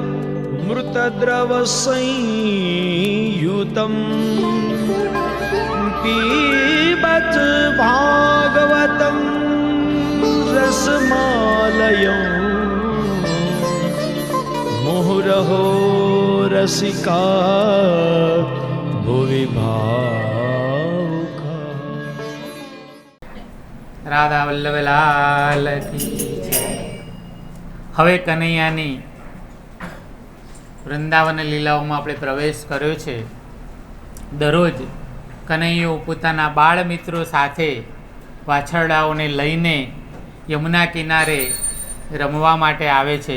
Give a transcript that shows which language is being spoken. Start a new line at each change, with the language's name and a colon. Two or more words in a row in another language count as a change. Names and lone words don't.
Sanskrit: मृतद्रवसंयुतं पीबत भागवतं रसमालयं मुहुरहो रसिका भुवि भावुका।
Hindi: राधा वल्लभ लाल की जय.
Gujarati: હવે કનૈયાની વૃંદાવન લીલાઓમાં આપણે પ્રવેશ કર્યો છે. દરરોજ કનૈયો પોતાના બાળ મિત્રો સાથે વાછરડાઓને લઈને યમુના કિનારે રમવા માટે આવે છે.